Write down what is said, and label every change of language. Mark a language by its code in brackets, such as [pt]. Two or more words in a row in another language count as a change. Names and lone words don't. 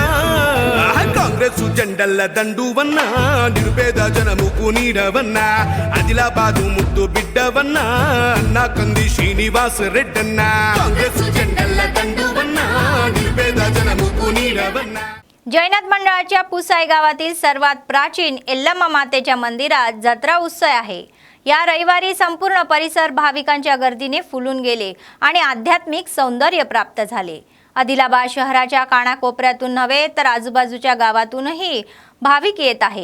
[te] కాంగ్రెస్ జెండల్ల దండువన్నా నిరుపేద జనముకు నీడవన్నా ఆదిలాబాదు ముద్దు బిడ్డవన్నా అన్నా కంది శ్రీనివాస్ రెడ్డన్నా. కాంగ్రెస్ జెండల్ల దండువన్నా నిరుపేద జనముకు నీడవన్నా. [mr] जैनत मंडळाच्या पुसाई गावातील सर्वात प्राचीन एल्लम्मा मातेच्या मंदिरात जत्रा उत्सव आहे. या रविवारी संपूर्ण परिसर भाविकांच्या गर्दीने फुलून गेले आणि आध्यात्मिक सौंदर्य प्राप्त झाले. आदिलाबाद शहराच्या कानाकोपऱ्यातून नव्हे तर आजूबाजूच्या गावातूनही भाविक येत आहे.